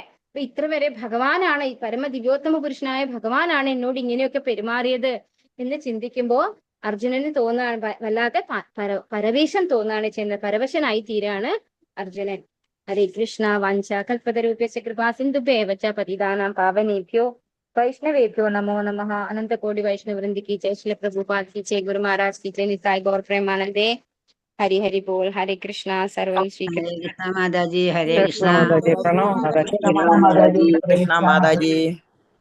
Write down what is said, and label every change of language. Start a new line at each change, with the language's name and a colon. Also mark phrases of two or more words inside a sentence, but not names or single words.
Malayalam: അപ്പൊ ഇത്ര വരെ ഭഗവാനാണ്, ഈ പരമ ദിവ്യോത്തമ പുരുഷനായ ഭഗവാനാണ് എന്നോട് ഇങ്ങനെയൊക്കെ പെരുമാറിയത് എന്ന് ചിന്തിക്കുമ്പോ അർജുനന് തോന്നാണ്, വല്ലാതെ പരവേശം തോന്നാണ് ചെയ്യുന്നത്. പരവശനായി തീരാണ് അർജുനൻ.
Sanskrit: ഹരേ കൃഷ്ണ. വാഞ്ച കൽപതരൂപ്യസ്യ കൃപാ സിന്ധുഭ്യേവ ച പതിതാനാം പാവനേഭ്യോ വൈഷ്ണവേഭ്യോ നമോ നമഃ. അനന്ത കോടി വൈഷ്ണവവൃന്ദ
Hindi: की जय. श्री प्रभुपाद की जय. गुरु महाराज की जय. निताय गौर प्रेमानंदे. हरि हरि बोल. हरे कृष्णा. सर्वं श्री हरे कृष्णा माताजी, हरे कृष्ण कृष्णा. माता जी, प्रणव माता जी, കൃഷ്ണ മാതാജി.